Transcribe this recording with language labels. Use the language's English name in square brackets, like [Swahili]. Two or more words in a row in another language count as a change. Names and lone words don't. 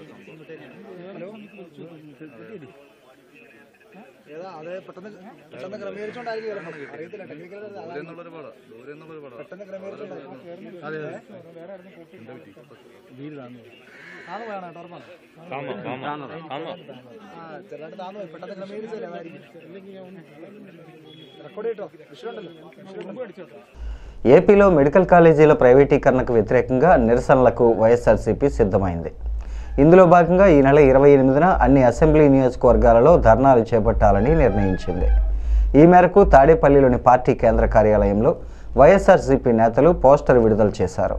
[Malayalam] അതെ പെട്ടെന്ന് ക്രമീകരിച്ചോണ്ടായിരിക്കും അറിയത്തില്ല പെട്ടെന്ന് ക്രമീകരിച്ചോണ്ടായിരിക്കും താന്ന് പോയാണ് ചെറുതായിട്ട് താന്ന് പോയി പെട്ടെന്ന് ക്രമീകരിച്ചല്ലേ റെക്കോർഡ് ചെയ്തോ വിഷയമുണ്ടല്ലോ അടിച്ചോട്ടോ. [Telugu] ఏపీలో మెడికల్ కాలేజీల ప్రైవేటీకరణకు వ్యతిరేకంగా నిరసనలకు వైఎస్ఆర్సీపీ సిద్ధమైంది. ఇందులో భాగంగా ఈ నెల 28న అన్ని అసెంబ్లీ నియోజకవర్గాలలో ధర్నాలు చేపట్టాలని నిర్ణయించింది. ఈ మేరకు తాడేపల్లిలోని పార్టీ కేంద్ర కార్యాలయంలో వైఎస్ఆర్సీపీ నేతలు పోస్టర్ విడుదల చేశారు.